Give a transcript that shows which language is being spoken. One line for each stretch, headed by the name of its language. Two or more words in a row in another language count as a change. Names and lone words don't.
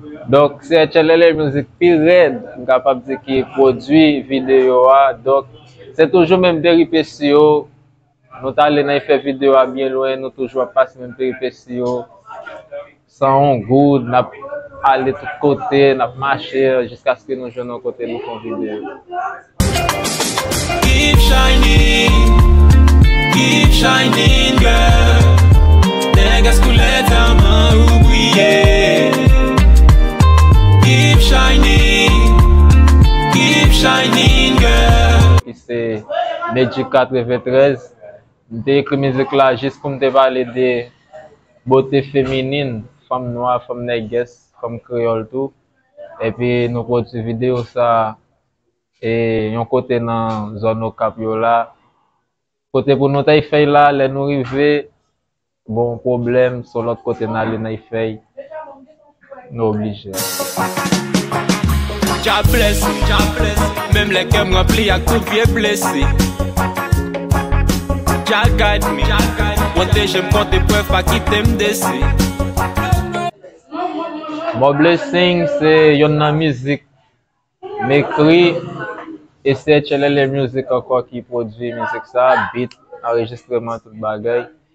Haitian Creole: Donk, se Etchell L A Music pi rèd, m kapab di ki pwodui videyo a. Donk, se toujou menm peripeci yo. Nou ta ale nan fè videyo a byen lwen, nou toujou ap pase menm peripeci yo. San yon goud, n ap ale tout kote, n ap mache, jiskaske nou jwenn yon kote nou fè yon videyo.
English: Keep shining, keep shining, girl.
Haitian Creole: Nègès kou lè ta man ou bwye.
English: Keep shining, keep shining, girl.
Haitian Creole: Ki se Magic katreventrèz. Mwen te ekri mizik la jis pou mwen te pale de bote feminin, fanm nwa, fanm nègès, fanm kreyòl tou. Epi nou pwodui videyo sa, e yon kote nan zòn Okap yo la. Kote pou nou ta y fèy la, lè nou rive, bon pwoblèm, se lòt kote nan ale nan y fèy. Nou oblije.
English: Jah bless me, Jah bless me.
Haitian Creole: Menm lè ke m ranpli ak tout vye blese.
English: Jah guide me, Jah guide me.
Haitian Creole: Pwoteje m kont eprèv, pa kite m dese. Bon, Blessing, se yon nan mizik. M ekri, e se H L L Music ankò ki pwodui mizik sa, beat, anrejistreman, tout bagay.